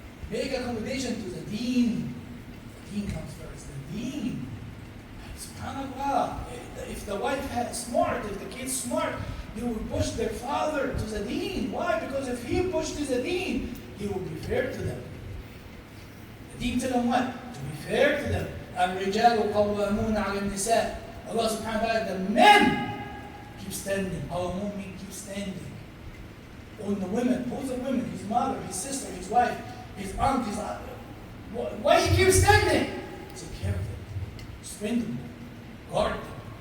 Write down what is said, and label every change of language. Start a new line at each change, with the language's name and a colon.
English: Make accommodation to the deen. The deen comes first. The deen. SubhanAllah. If the wife is smart, if the kid's smart, they will push their father to the deen. Why? Because if he pushed to the deen, he will be fair to them. The deen tell them what? To be fair to them.
Arabic: الرجال قوامون على النساء.
English: Allah subhanahu wa ta'ala, the men keep standing. Our women keep standing. On the women, who's the women? His mother, his sister, his wife, his aunt, his aunt. Why he keep standing? Take care of them. Spend them. Guard them.